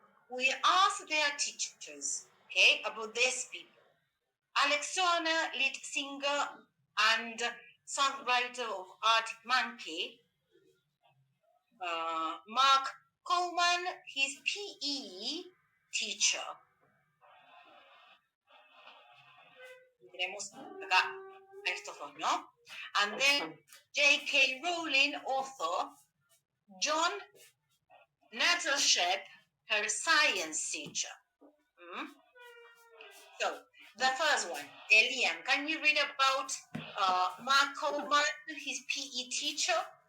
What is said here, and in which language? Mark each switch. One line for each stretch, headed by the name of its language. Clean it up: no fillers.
English: We asked their teachers, okay, about these people. Alex Turner, lead singer and songwriter of Arctic Monkey. Mark Coleman, his PE teacher.
Spanish: Tenemos acá estos dos, ¿no?
English: And then J.K. Rowling, author, John Nettleship, her science teacher. So, the first one, Elian, can you read about Mark Coleman, his PE teacher?